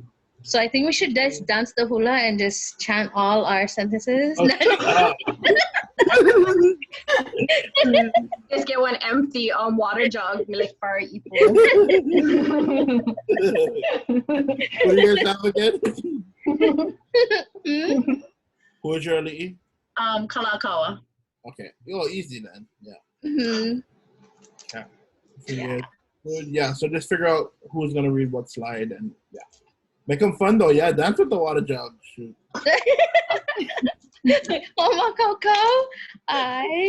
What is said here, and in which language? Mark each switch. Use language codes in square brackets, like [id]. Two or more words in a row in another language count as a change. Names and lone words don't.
[en] So I think we should just dance the hula and just chant all our sentences. Oh, shut up. Just get one empty water jug, like for people. What do you guys have again? Who is your ʻAʻaliʻi? Kalakaua. Okay. Oh, easy then. Yeah. Mm-hmm. Yeah. So, yeah. So just figure out who's gonna read what slide and yeah. Make them fun though. Yeah, dance with the water jug. Shoot. Coco. I